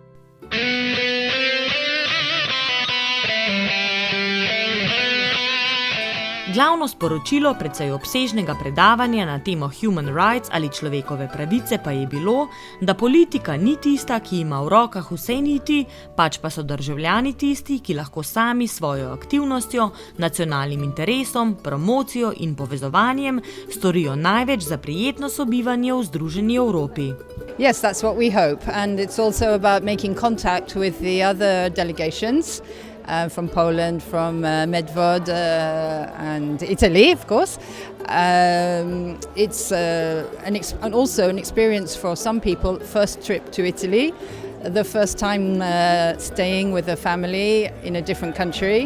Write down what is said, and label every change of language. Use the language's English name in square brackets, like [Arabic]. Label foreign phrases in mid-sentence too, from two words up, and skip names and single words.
[Slovenian] Glavno sporočilo precej obsežnega predavanja na temo [English] Human Rights [Slovenian] ali človekove pravice pa je bilo, da politika ni tista, ki ima v rokah vse niti, pač pa so državljani tisti, ki lahko sami svojo aktivnostjo, nacionalnim interesom, promocijo in povezovanjem storijo največ za prijetno sobivanje v združeni Evropi. [English] Yes, that's what we hope, and it's also about making contact with the other delegations. From Poland, from Medvod and Italy, of course. It's also an experience for some people, first trip to Italy, the first time staying with a family in a different country.